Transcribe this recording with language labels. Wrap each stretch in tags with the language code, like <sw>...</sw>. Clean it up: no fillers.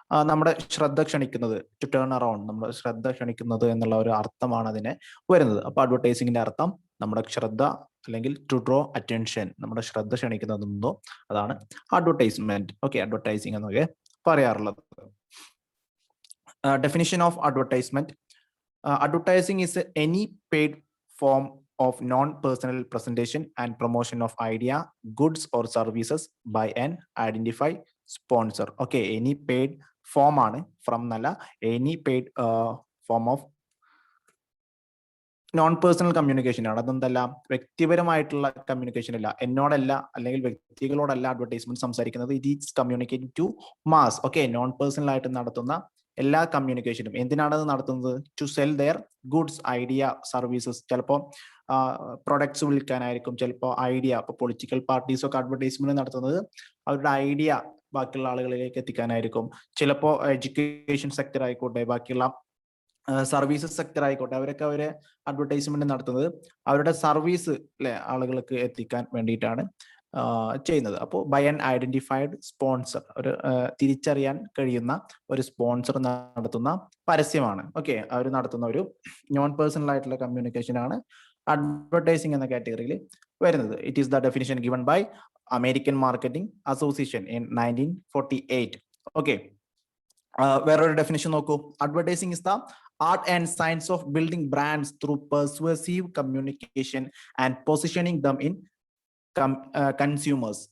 <ml>നമ്മുടെ ശ്രദ്ധ ക്ഷണിക്കുന്നത്,</ml> <en>to turn around,</en> <ml>നമ്മുടെ ശ്രദ്ധ ക്ഷണിക്കുന്നത് എന്നുള്ള ഒരു അർത്ഥമാണ് അതിനെ വരുന്നത്. അപ്പൊ അഡ്വർടൈസിങ്ങിന്റെ അർത്ഥം നമ്മുടെ ശ്രദ്ധ, അല്ലെങ്കിൽ</ml> <en>to draw attention,</en> <ml>നമ്മുടെ ശ്രദ്ധ ക്ഷണിക്കുന്നതെന്നോ അതാണ് അഡ്വർടൈസ്മെന്റ്. ഓക്കെ, അഡ്വർടൈസിങ് എന്നൊക്കെ പറയാറുള്ളത്.</ml> <en>Definition of advertisement. Advertising is any paid form of non-personal presentation and promotion of idea, goods or services by an identified sponsor. Okay, any paid form ആണ്, from</en> <ml>എന്നല്ല,</ml> <en>any paid form of non personal communication ആണ്.</en> <ml>അതെന്തല്ല, വ്യക്തിപരമായിട്ടുള്ള communication അല്ല, എന്നോടല്ല അല്ലെങ്കിൽ വ്യക്തികളോടല്ല advertisement സംസാരിക്കുന്നത്.</ml> <en>It is communicating to mass.</en> <ml>Okay, non personal ആയിട്ട് നടത്തുന്ന എല്ലാ കമ്മ്യൂണിക്കേഷനും എന്തിനാണ് അത് നടത്തുന്നത്?</ml> <en>to sell their goods,</en> <ml>idea, services. ചിലപ്പോൾ പ്രൊഡക്ട്സ് വിൽക്കാനായിരിക്കും, ചിലപ്പോൾ ഐഡിയ. ഇപ്പോൾ പൊളിറ്റിക്കൽ പാർട്ടീസ് ഒക്കെ അഡ്വർടൈസ്മെന്റ് നടത്തുന്നത് അവരുടെ ഐഡിയ ബാക്കിയുള്ള ആളുകളിലേക്ക് എത്തിക്കാനായിരിക്കും. ചിലപ്പോൾ എഡ്യൂക്കേഷൻ സെക്ടർ ആയിക്കോട്ടെ, ബാക്കിയുള്ള സർവീസസ് സെക്ടർ ആയിക്കോട്ടെ, അവരൊക്കെ അവരെ അഡ്വർടൈസ്മെന്റ് നടത്തുന്നത് അവരുടെ സർവീസ് ആളുകൾക്ക് എത്തിക്കാൻ വേണ്ടിയിട്ടാണ് ചെയ്യുന്നത്. അപ്പോൾ</ml> <en>by an identified sponsor,</en> <ml>ഒരു തിരിച്ചറിയാൻ കഴിയുന്ന ഒരു സ്പോൺസർ നടത്തുന്ന പരസ്യമാണ്. ഓക്കെ, അവർ നടത്തുന്ന ഒരു നോൺ പേഴ്സണൽ ആയിട്ടുള്ള കമ്മ്യൂണിക്കേഷൻ ആണ് അഡ്വർടൈസിങ് എന്ന കാറ്റഗറിയിൽ വരുന്നത്.</ml> <en>It is the definition given by American marketing association in 1948.</en> <ml>Okay, വേറൊരു ഡെഫിനിഷൻ നോക്കൂ.</ml> <en>Advertising is the art and science of building brands through persuasive communication and positioning them in consumers.</en>